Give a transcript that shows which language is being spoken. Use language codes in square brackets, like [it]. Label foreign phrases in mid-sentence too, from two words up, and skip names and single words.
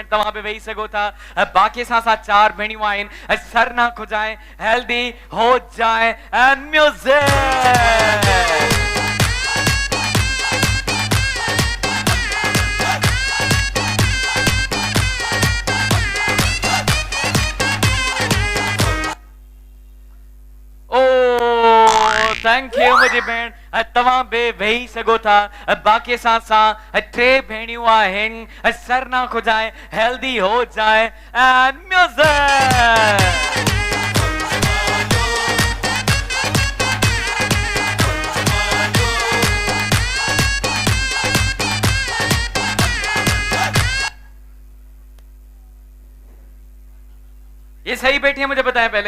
[sd] तव्हां बि वेही सघो था। बाक़ी सां 4 भेणियूं आहिनि। [ur] سرناک ہو جائے، ہیلدی ہو جائے [en] and music. thank you [sd] मुझी भेण। तव्हां बि वेही सघो था। बाक़ी सां 3 भेणियूं आहिनि। [ur] سرناک ہو جائے، ہیلدی ہو جائے [en] and music. [ur] یہ صحیح بیٹھی ہے؟ مجھے بتائیں پہلے.